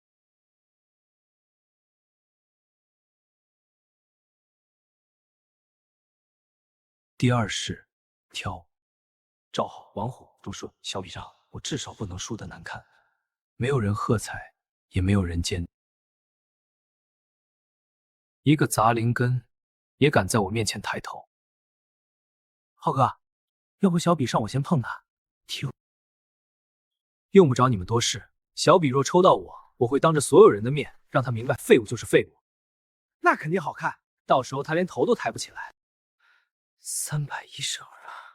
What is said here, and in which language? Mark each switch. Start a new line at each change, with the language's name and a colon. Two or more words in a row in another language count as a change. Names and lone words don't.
Chinese: 第二式，挑。趙浩、王虎、朱順、小比上，我至少不能輸得難看。沒有人喝彩，也沒有人尖。一個雜靈根也敢在我面前抬頭。浩哥，要不小比上我先碰他？聽，用不着你們多事。小比若抽到我，我會當着所有人的面讓他明白廢物就是廢物。那肯定好看，到時候他連頭都抬不起來。312啊！